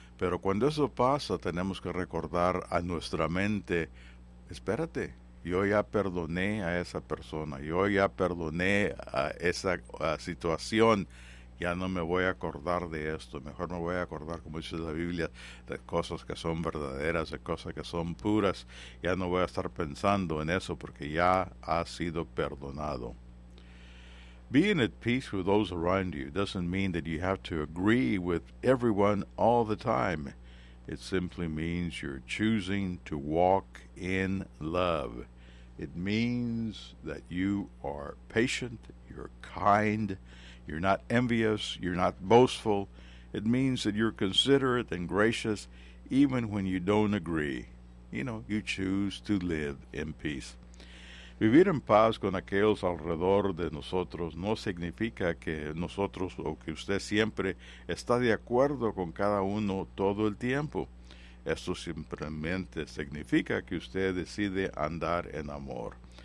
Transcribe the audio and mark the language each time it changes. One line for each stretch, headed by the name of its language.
Spanish: Pero cuando eso pasa, tenemos que recordar a nuestra mente: espérate, yo ya perdoné a esa persona, yo ya perdoné a esa situación, ya no me voy a acordar de esto, mejor me voy a acordar, como dice la Biblia, de cosas que son verdaderas, de cosas que son puras, ya no voy a estar pensando en eso porque ya ha sido perdonado.
English: Being at peace with those around you doesn't mean that you have to agree with everyone all the time. It simply means you're choosing to walk in love. It means that you are patient, you're kind, you're not envious, you're not boastful. It means that you're considerate and gracious, even when you don't agree. You know, you choose to live in peace.
Spanish: Vivir en paz con aquellos alrededor de nosotros no significa que nosotros o que usted siempre está de acuerdo con cada uno todo el tiempo. Esto simplemente significa que usted decide andar en amor.